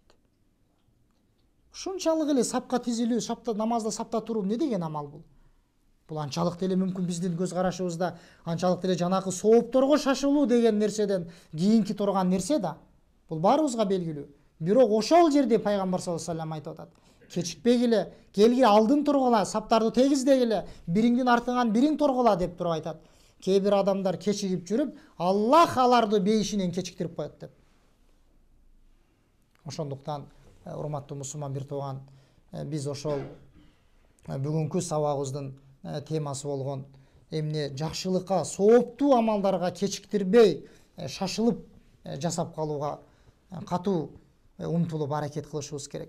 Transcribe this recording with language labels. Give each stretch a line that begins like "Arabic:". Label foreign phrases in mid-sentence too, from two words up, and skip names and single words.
Kyrgyz: Ушунчалык эле сапка тизилүү, намазда сапта туруу эмне деген амал бул? Бул анчалык деле мүмкүн биздин көз карашыбызда анчалык деле жанакы соопторго шашылуу деген нерседен кийинки турган нерсе да. Бул баарыбызга белгилүү. Бирок ошол жерде пайгамбар
Arabic: صلى الله عليه وسلم
Kyrgyz: айтып атат. Кечикпегиле, келгиле алдын тургула, саптарды тегиздегиле, бириңдин артыңан бириң тургула деп туруп айтат. Кээ-бир адамдар кечигип жүрүп, Аллах аларды бейишинен кечиктирип коет деп. Ошондуктан урматтуу мусулман бир тууган, биз ошол бүгүнкү сабагыбыздын темасы болгон эмне жакшылыкка, сооптуу амалдарга кечиктирбей, шашылып жасап калууга катуу умтулуп аракет кылышыбыз керек.